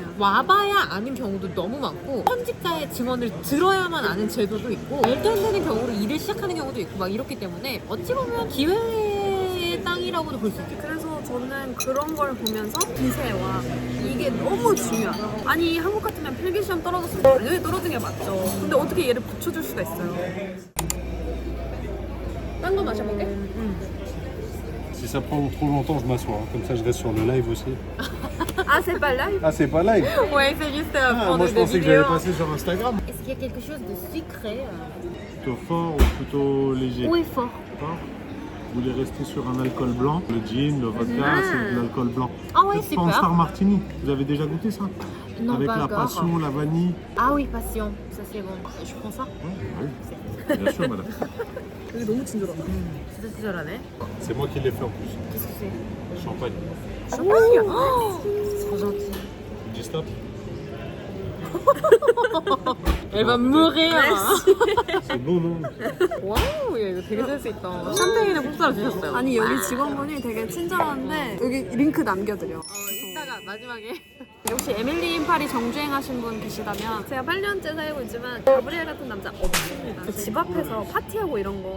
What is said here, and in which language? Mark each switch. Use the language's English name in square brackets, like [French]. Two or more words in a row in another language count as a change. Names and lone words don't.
[Korean] 와봐야 아는 경우도 너무 많고 현직자의 증언을 들어야만 아는 제도도 있고 말도 안 되는 경우로 일을 시작하는 경우도 있고 막 이렇기 때문에 어찌 보면 기회의 땅이라고도 볼 수 있죠. 그래서 저는 그런 걸 보면서 기세와 이게 너무 중요하다. 아니 한국 같으면 필기시험 떨어졌으면 당연히 떨어진 게 맞죠. 근데 어떻게 얘를 붙여줄 수가 있어요. 딴 거 마셔볼게. [French] Si ça prend trop longtemps, je m'assois. Comme ça, je reste sur le live aussi. 아, c'est pas live? Ah, c'est pas live. Ouais, c'est juste Ah, prendre moi, je des pensais que j'allais vidéos. passer sur Instagram. Est-ce qu'il y a quelque chose de sucré Plutôt fort ou plutôt léger? Oui, fort. Fort. Vous voulez rester sur un alcool blanc? Le gin, le vodka, c'est de l'alcool blanc. Ah ouais, Peut-être pas en super. Star Martini. Vous avez déjà goûté ça? Non, Avec pas la encore. passion, la vanille. Ah oui, passion. Ça c'est bon. Je prends ça. Oui. Bien sûr, madame. [Korean] 여기 너무 친절하다. 진짜 친절하네. [French] C'est moi qui l'ai fait en plus. Qu'est-ce que c'est? Champagne. champagne. Oh, c'est trop gentil. Tu dis stop? Elle va mourir. C'est bon, non? [Korean] 와우, 야, 이거 되게 센스 있다. 샴페인에 공짜로 주셨어요. 아니 여기 직원분이 되게 친절한데 여기 링크 남겨드려. 이따가 마지막에. 혹시 에밀리 인 파리 정주행하신 분 계시다면 제가 8년째 살고 있지만 가브리엘 같은 남자 없습니다. 집 앞에서 파티하고 이런 거